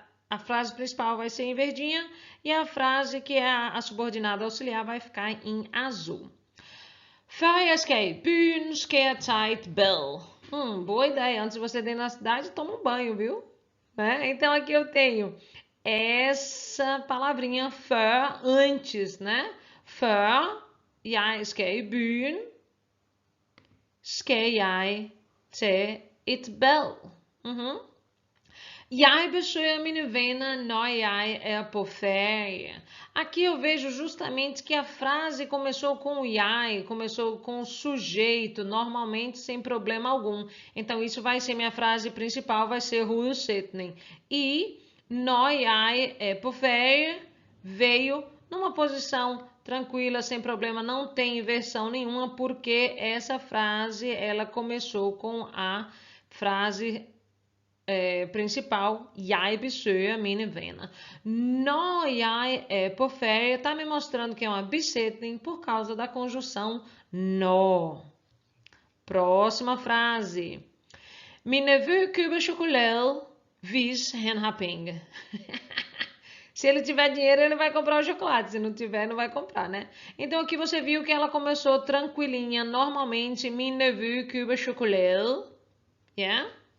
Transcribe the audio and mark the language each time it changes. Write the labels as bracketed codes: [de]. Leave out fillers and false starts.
[pt] A frase principal vai ser em verdinha e a frase que é a subordinada auxiliar vai ficar em azul. [da] Før jeg skal i byen, skal jeg tage et bad. [pt] Boa ideia. Antes de você ir na cidade, toma um banho, viu? Né? Então aqui eu tenho essa palavrinha før antes, né? [da] Før jeg skal i byen, skal jeg tage et bad. Jeg besøger mine venner når jeg er på ferie. [pt] Aqui eu vejo justamente que a frase começou com o jeg, começou com o sujeito, normalmente sem problema algum. Então isso vai ser minha frase principal, vai ser hovedsætning. E når jeg er på ferie veio numa posição tranquila, sem problema, não tem inversão nenhuma, porque essa frase ela começou com a frase principal, [da] jeg besøger mine venner. Når jeg er på ferie, [pt] tá me mostrando que é uma besättning por causa da conjunção når. Próxima frase. [da] Min nevø køber chokolade, hvis han har penge. [pt] Se ele tiver dinheiro, ele vai comprar o chocolate. Se não tiver, não vai comprar, né? Então aqui você viu que ela começou tranquilinha. Normalmente, [da] min nevø køber chokolade. [pt] Yeah?